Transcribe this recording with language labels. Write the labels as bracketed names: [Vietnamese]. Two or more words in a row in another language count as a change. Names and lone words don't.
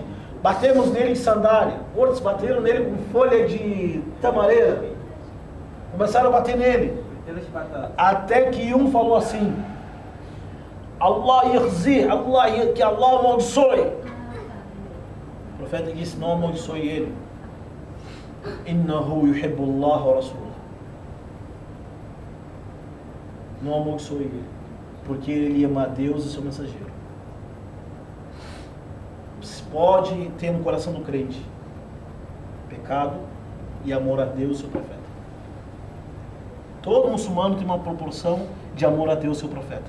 [Portuguese] Batemos nele em sandália, outros bateram nele com folha de tamareira. Começaram a bater nele. Até que um falou assim, [Arabic] الله يخزي, [Portuguese] que Allah amaldiçoe. O profeta disse, não amaldiçoe ele. [Arabic] إنه يحب الله ورسوله. [Portuguese] Não amaldiçoe ele, porque ele ama a Deus e seu mensageiro. Se pode ter no coração do crente pecado e amor a Deus e seu profeta. Todo muçulmano tem uma proporção de amor a Deus e seu profeta.